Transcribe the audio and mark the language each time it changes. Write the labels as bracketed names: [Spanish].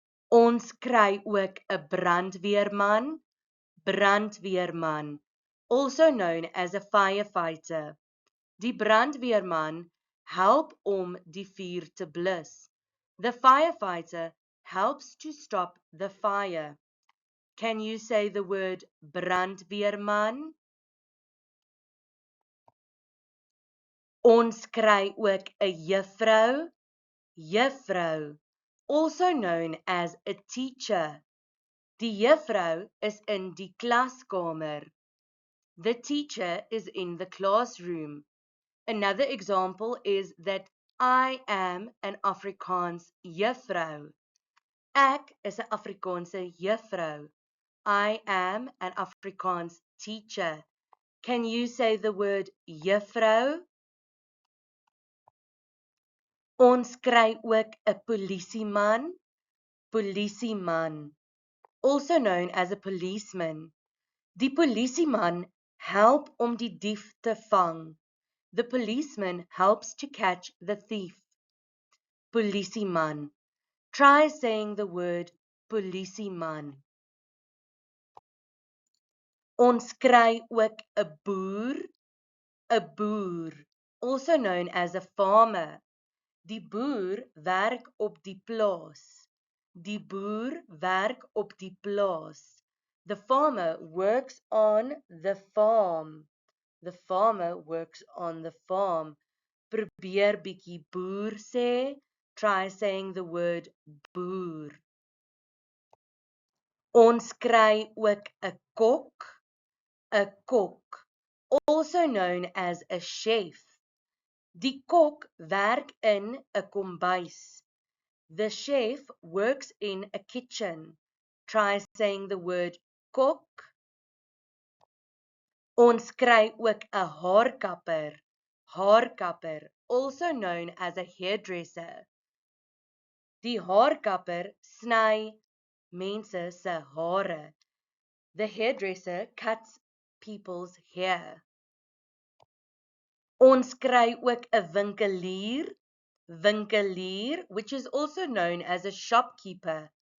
[Afrikaans] Ons kry ook 'n brandweerman. [English] Brandweerman, also known as a firefighter. [Afrikaans] Die brandweerman help om die vuur te blus. [English] The firefighter helps to stop the fire. Can you say the word brandweerman? [Afrikaans] Ons kry ook 'n juffrou. Juffrou, [English] also known as a teacher. [Afrikaans] Die juffrou is in die klaskamer. [English] The teacher is in the classroom. Another example is that I am an Afrikaans juffrou. [Afrikaans] Ek is 'n Afrikaanse juffrou. [English] I am an Afrikaans teacher. Can you say the word juffrou? [Afrikaans] Ons kry ook 'n polisieman. [English] Polisieman, also known as a policeman. [Afrikaans] Die polisieman help om die dief te vang. [English] The policeman helps to catch the thief. Polisieman. Try saying the word polisieman. [Afrikaans] Ons kry ook 'n boer. 'n Boer, [English] also known as a farmer. [Afrikaans] Die boer werk op die plaas. Die boer werk op die plaas. [English] The farmer works on the farm. The farmer works on the farm. [Afrikaans] Probeer bietjie boer sê. [English] Try saying the word boer. [Afrikaans] Ons kry ook 'n kok. 'n Kok, [English] also known as a chef. [Afrikaans] Die kok werk in 'n kombuis. [English] The chef works in a kitchen. Try saying the word kok. [Afrikaans] Ons kry ook 'n haarkapper. [English] Haarkapper, also known as a hairdresser. [Afrikaans] Die haarkapper sny mense se hare. [English] The hairdresser cuts people's hair. [Afrikaans] Ons kry ook 'n winkelier. [English] Winkelier, which is also known as a shopkeeper.